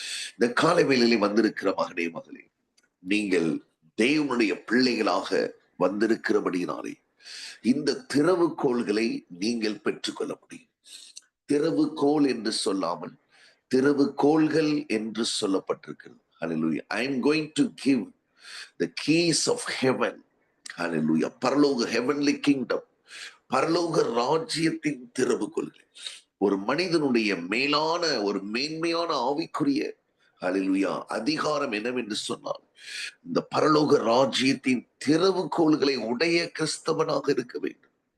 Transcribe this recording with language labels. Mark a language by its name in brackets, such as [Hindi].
[Tamil] இந்த காலை வேளையிலே வந்திருக்கிற மகனே, மகளே, நீங்கள் தேவனுடைய பிள்ளைகளாக வந்திருக்கிறபடியினாலே இந்த திறவுகோல்களை நீங்கள் பெற்றுக்கொள்ள முடியும். திறவுகோல் என்று சொல்லாமல் திறவுகோல்கள் என்று சொல்லப்பட்டிருக்கிறது. ஹல்லேலூயா. [English] I am going to give the keys of heaven. [Tamil] ஹல்லேலூயா. பரலோக [English] heavenly kingdom, [Tamil] பரலோக ராஜ்யத்தின் திறவுகோல்கள். ஒரு மனிதனுடைய மேலான ஒரு மேன்மையான ஆவிக்குரிய ஹல்லேலூயா அதிகாரம் என்னவென்று சொன்னால், இந்த பரலோக ராஜ்யத்தின் திறவுகோல்களை உடைய கிறிஸ்தவனாக இருக்க வேண்டும்.